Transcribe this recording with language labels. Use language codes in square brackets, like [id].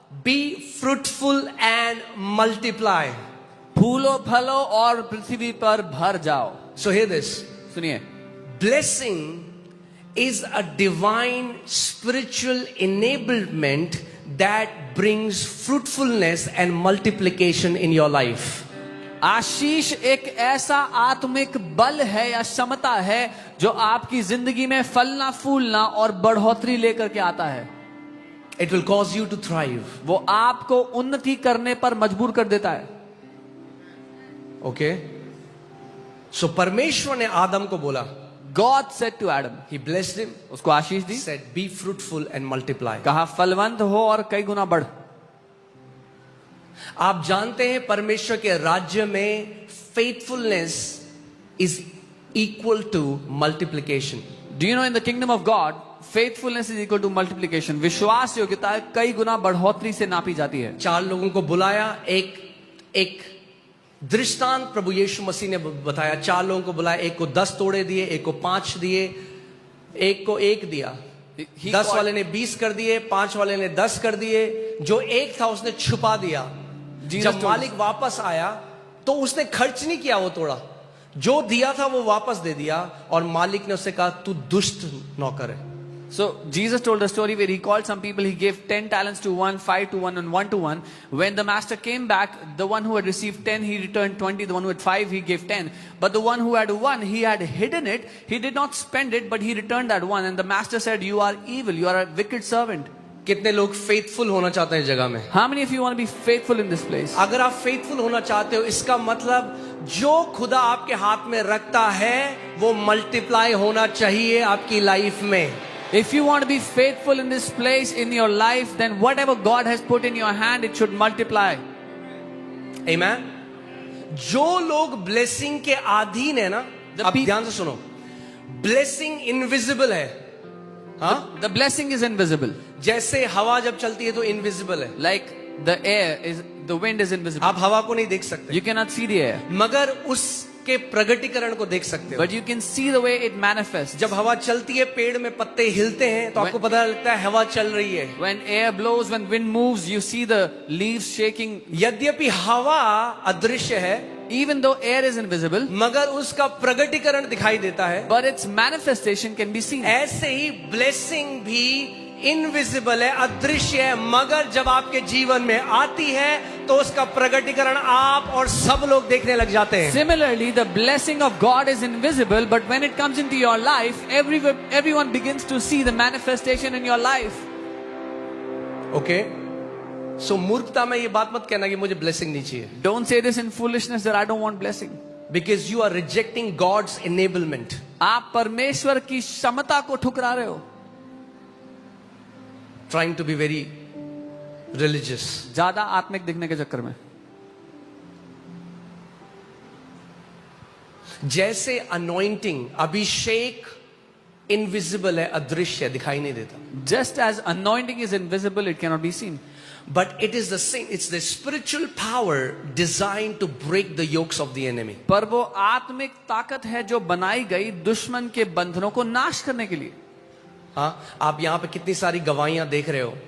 [en] be fruitful and multiply. [hi] फूलो फलो और पृथ्वी पर भर जाओ। [en] So hear this. [hi] सुनिए, [en] Blessing is a divine spiritual enablement that brings fruitfulness and multiplication in your life. [hi] आशीष एक ऐसा आत्मिक बल है या क्षमता है जो आपकी जिंदगी में फलना फूलना और बढ़ोतरी लेकर के आता है। [en] It will cause you to thrive. [hi] वो आपको उन्नति करने पर मजबूर कर देता है। [en] Okay? [hi] So परमेश्वर ने आदम को बोला, [en] God said to Adam, he blessed him, [hi] उसको आशीष दी, [en] said be fruitful and multiply. [hi] कहा फलवंत हो और कई गुना बढ़। आप जानते हैं परमेश्वर के राज्य में [en] faithfulness is equal to multiplication. Do you know in the kingdom of God, faithfulness is equal to multiplication. [hi] विश्वास योग्यता कई गुना बढ़ोतरी से नापी जाती है। 4 लोगों को बुलाया, एक दृष्टांत प्रभु यीशु मसीह ने बताया। 4 लोगों को बुलाया, एक को 10 तोड़े दिए, एक को 5 दिए, एक को 1 दिया। 10 वाले ने 20 कर दिए, 5 वाले ने 10 कर दिए। जो 1 था उसने छुपा दिया। जब मालिक वापस आया तो उसने खर्च नहीं किया, वो तोड़ा, जो दिया था वो वापस दे दिया। और मालिक ने उससे कहा तू दुष्ट नौकर है। [en] So Jesus told a story where he called some people, he gave 10 talents to one, 5 to one, and 1 to one. When the master came back, the one who had received 10, he returned 20. The one who had 5, he gave 10. But the one who had 1, he had hidden it. He did not spend it, but he returned that 1. And the master said, you are evil, you are a wicked servant. [hi] कितने लोग faithful होना चाहते हैं इस जगह में? [en] How many of you want to be faithful in this place? [hi] अगर आप फेथफुल होना चाहते हो, इसका मतलब जो खुदा आपके हाथ में रखता है वो मल्टीप्लाई होना चाहिए आपकी लाइफ में। [en] If you want to be faithful in this place in your life, then whatever God has put in your hand, it should multiply. Amen. [hi] जो लोग ब्लेसिंग के अधीन है ना, अब ध्यान से सुनो, ब्लेसिंग इनविजिबल है। हाँ, [en] The blessing is invisible. [hi] जैसे हवा जब चलती है तो इनविजिबल है। [en] Like the air is, the wind is invisible. [hi] आप हवा को नहीं देख सकते, [en] You cannot see the air, [hi] मगर उसके प्रगटीकरण को देख सकते हो। [en] but you can see the way it manifests. [hi] जब हवा चलती है, पेड़ में पत्ते हिलते हैं तो आपको पता लगता है हवा चल रही है। [en] When air blows, when wind moves, you see the leaves shaking. [hi] यद्यपि हवा अदृश्य है, [en] Even though air is invisible, [hi] मगर उसका प्रगटीकरण दिखाई देता है। [en] but its manifestation can be seen. [hi] ऐसे ही ब्लेसिंग भी इनविजिबल है, अदृश्य है, मगर जब आपके जीवन में आती है तो उसका प्रगटीकरण आप और सब लोग देखने लग जाते हैं। [en] Similarly, the blessing of God is invisible, but when it comes into your life, everyone begins to see the manifestation in your life. [hi] Okay, सो मूर्खता में ये बात मत कहना कि मुझे ब्लेसिंग नहीं चाहिए, [en] Don't say this in foolishness that I don't want blessing. Because you are rejecting God's enablement. [hi] आप परमेश्वर की क्षमता को ठुकरा रहे हो, [en] Trying to be very religious. [hi] ज्यादा आत्मिक दिखने के चक्कर में। जैसे अनॉइंटिंग, अभिषेक इनविजिबल है, अदृश्य, दिखाई नहीं देता। [en] Just as anointing is invisible, it cannot be seen. But it is the same, it's the spiritual power designed to break the yokes of the enemy. [hi] पर वो आत्मिक ताकत है जो बनाई गई दुश्मन के बंधनों को नाश करने के लिए। हाँ, आप यहाँ पे कितनी सारी गवाहियां देख रहे हो।